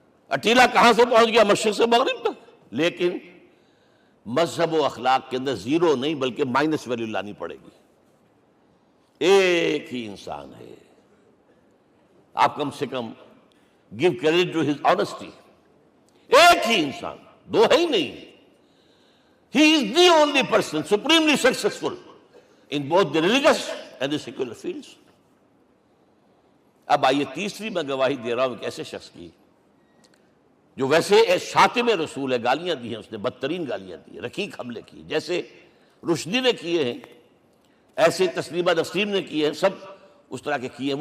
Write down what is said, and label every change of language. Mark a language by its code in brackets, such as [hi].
[ur] اٹیلا کہاں سے پہنچ گیا؟ مشرق سے مغرب تک. لیکن مذہب و اخلاق کے اندر زیرو نہیں بلکہ مائنس ویلیو لانی پڑے گی. ایک ہی انسان ہے. آپ کم سے کم [en] Give credit to his honesty. [ur] ایک ہی انسان، دو ہے ہی نہیں. [en] He is the only person supremely successful in both the religious and the secular fields. [ur] اب آئیے تیسری میں گواہی دے رہا ہوں ایک ایسے شخص کی جو ویسے شاتم رسول ہے، گالیاں دی ہیں اس نے، بدترین گالیاں دی ہیں، رقیق حملے کی، جیسے رشدی نے کیے ہیں، ایسے تسلیمہ نسیم نے کیے ہیں، سب اس طرح کے کیے ہیں.